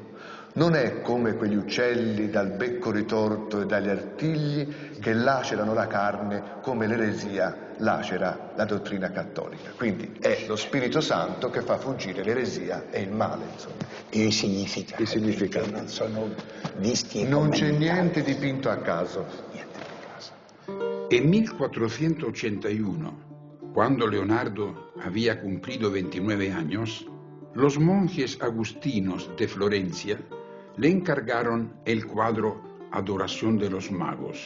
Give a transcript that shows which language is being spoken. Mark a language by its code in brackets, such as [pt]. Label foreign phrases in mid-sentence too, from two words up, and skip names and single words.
[it] Non è come quegli uccelli dal becco ritorto e dagli artigli che lacerano la carne come l'eresia lacera la dottrina cattolica. Quindi è lo Spirito Santo che fa fuggire l'eresia e il male, insomma. E il significato. Non sono dischi e non c'è niente dipinto a caso. [es] En 1481, cuando Leonardo había cumplido 29 años, los monjes agustinos de Florencia le encargaron el cuadro Adoración de los Magos.